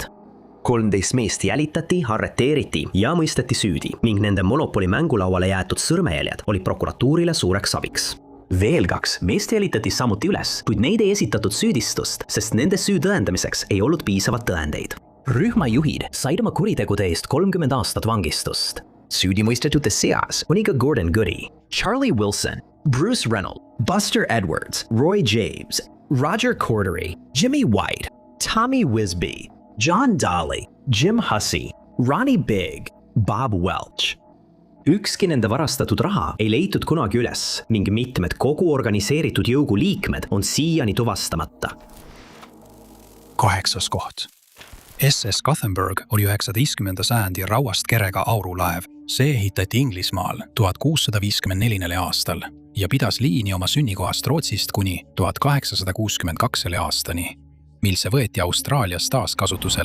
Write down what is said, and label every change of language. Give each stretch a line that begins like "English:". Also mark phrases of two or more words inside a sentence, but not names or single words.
Estonian: 13 meest jälitati, arreteeriti ja mõisteti süüdi ning nende Monopoly mängulauale jäetud sõrmejäljed olid prokuratuurile suureks abiks. Veel 2 meest jälitati samuti üles, kuid neid ei esitatud süüdistust, sest nende süü tõendamiseks ei olnud piisavat tõendeid. Rühma juhid said oma kuritegude eest 30 aastat vangistust. Süüdimõistetute seas oli ka Gordon Goody, Charlie Wilson, Bruce Reynolds, Buster Edwards, Roy James, Roger Cordery, Jimmy White, Tommy Wisby, John Daly, Jim Hussey, Ronnie Big, Bob Welch. Ükski nende varastatud raha ei leitud kunagi üles ning mitmed kogu organiseeritud jõugu liikmed on siiani tuvastamata. 8. koht. SS Gothenburg oli 19. sajandi rauast kerega aurulaev. See ehitati Inglismaal 1654 aastal ja pidas liini oma sünnikohast Rootsist kuni 1862 aastani, mil see võeti Austraalias taaskasutusele.